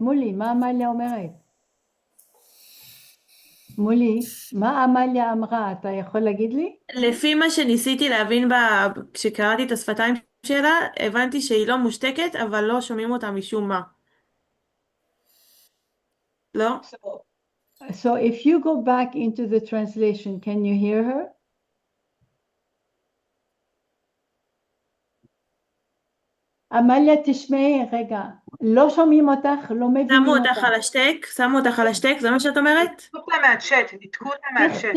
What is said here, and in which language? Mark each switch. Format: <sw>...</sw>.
<he>מולי, מה עמליה אומרת? מולי, מה עמליה אמרה? אתה יכול להגיד לי? לפי מה שניסיתי להבין כשקראתי את השפתיים שלה, הבנתי שהיא לא מושתקת, אבל לא שומעים אותה משום מה. לא?</he> <en>So if you go back into the translation, can you hear her?</en> <he>עמליה, תשמעי, רגע, לא שומעים אותך, לא מבינים אותך. שמו אותך על השתק, זה מה שאת אומרת? ניתקו אותה מהצ'אט, ניתקו אותה מהצ'אט.</he>